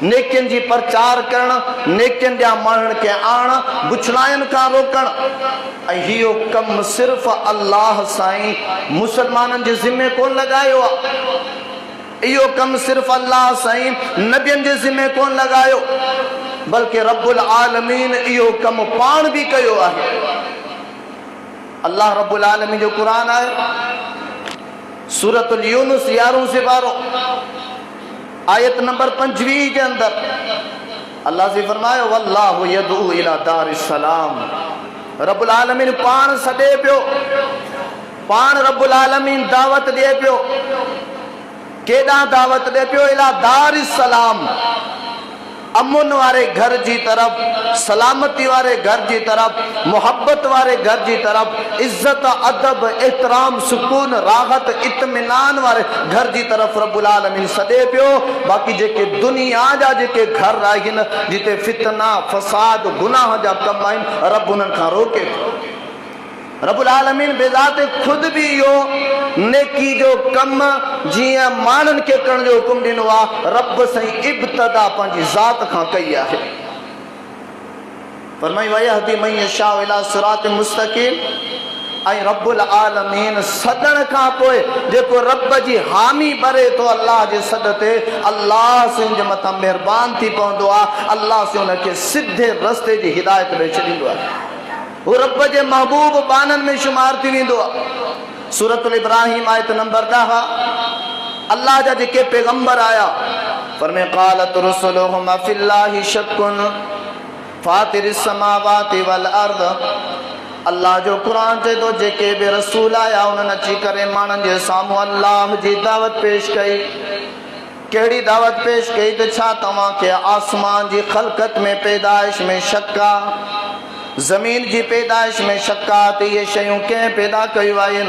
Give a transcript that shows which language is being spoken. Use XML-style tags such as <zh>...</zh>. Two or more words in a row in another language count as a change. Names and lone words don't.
<sd>नेकियुनि जी प्रचार करणु, नेकियुनि ॾांहुं माण्हुनि खे आणणु, बुछड़ाइनि खां रोकणु, ऐं इहो कमु सिर्फ़ु अल्लाह साईं मुसलमाननि जे ज़िम्मे कोन लॻायो आहे, इहो कमु सिर्फ़ु अल्लाह साईं नबियनि जे ज़िम्मे कोन लॻायो, बल्कि</sd> <ar>رب العالمين</ar> <sd>इहो कमु पाण बि कयो आहे। अल्लाह</sd> <ar>رب العالمين</ar> <sd>जो क़ुरान आहे, सूरतुल यूनुस 11 से 12 आयत नंबर 25 के अंदर अल्लाह से फरमायो</sd> <ar>والله يدعو إلى دار السلام. رب العالمين</ar> <sd>पाण सॾे पियो, पाण रब्बुल आलमीन दावत ॾिए पियो। केॾां दावत ॾिए पियो?</sd> <ar>إلى دار السلام,</ar> <sd>अमुन वारे घर जी तरफ, सलामती वारे घर जी तरफ, मोहब्बत वारे घर जी तरफ, इज्जत अदब एहतराम सुकून राहत इत्मीनान वारे घर जी तरफ</sd> <ar>رب العالمين</ar> <sd>सॾे पियो। बाक़ी जेके दुनिया जा जेके घर आहिनि जिते फितना फसाद गुनाह जा कम आहिनि, रब उन्हनि खां रोके पियो।</sd> <ar>رب العالمين</ar> <sd>बेज़ाते खुद भी यो नेकी जो कम जियां मानन के करण जो हुकुम दिनो आ, रब सही इब्तदा पंहिंजी ज़ात खां कई आहे। फरमाई</sd> <ar>ويهدي من يشاء إلى صراط مستقيم.</ar> <sd>ऐं</sd> <ar>رب العالمين</ar> <sd>सदन खां पोइ जेको रब जी हामी भरे तो अल्लाह जे सद ते, अल्लाह से उन जे मथां महिरबान थी पवंदो आहे, अल्लाह से उनखे सिधे रस्ते जी हिदायत ॾेई छॾींदो आहे। वो रब जे महबूब बानन में शुमार थी वेंदो आहे। सूरतुल इब्राहिम आयत नंबर 10 अल्लाह जा जेके पैगंबर आया फरमाए</sd> <ar>قالت رسلهم في الله شك فاطر السماوات والأرض.</ar> <sd>अल्लाह जो कुरान चए थो जेके बि रसूल आया उन्हनि अची करे माण्हुनि जे साम्हूं अल्लाह जी दावत पेश कई। कहिड़ी दावत पेश कई त छा तव्हांखे आसमान जी ख़लक़त में पैदाइश में शक आहे, ज़मीन जी पैदाइश में शक आहे त इहे शयूं कंहिं पैदा कयूं आहिनि?</sd>